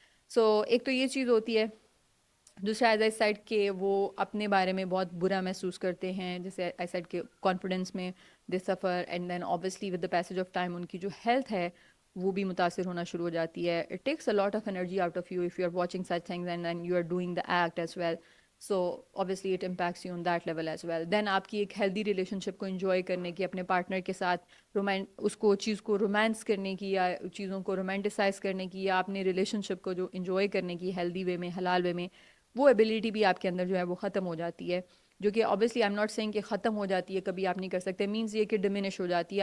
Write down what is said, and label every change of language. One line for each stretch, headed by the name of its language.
Urdu: سو ایک تو یہ چیز ہوتی ہے. دوسرا ایز آئی سیڈ کہ وہ اپنے بارے میں بہت برا محسوس کرتے ہیں، جیسے آئی سیڈ کہ کانفیڈنس میں دے سفر،
English: and then obviously with the passage of time
Urdu: ان کی جو ہیلتھ ہے وہ بھی متاثر ہونا شروع ہو جاتی ہے.
English: It takes a lot of energy out of you if you are watching such things and then you are doing the act as well. So obviously it impacts you on that level as well.
Urdu: Then آپ کی ایک healthy relation شپ کو enjoy کرنے کی، اپنے partner کے ساتھ اس کو چیز کو رومانس کرنے کی یا چیزوں کو رومانٹیسائز کرنے کی یا اپنے ریلیشن شپ کو جو انجوائے کرنے کی ہیلدی وے میں، حلال وے میں، وہ ایبلٹی بھی آپ کے اندر جو ہے وہ ختم ہو جاتی ہے. جو کہ
English: obviously I'm not saying
Urdu: کہ ختم ہو جاتی ہے، کبھی آپ نہیں کر سکتے، مینس یہ کہ ڈمینش ہو جاتی ہے.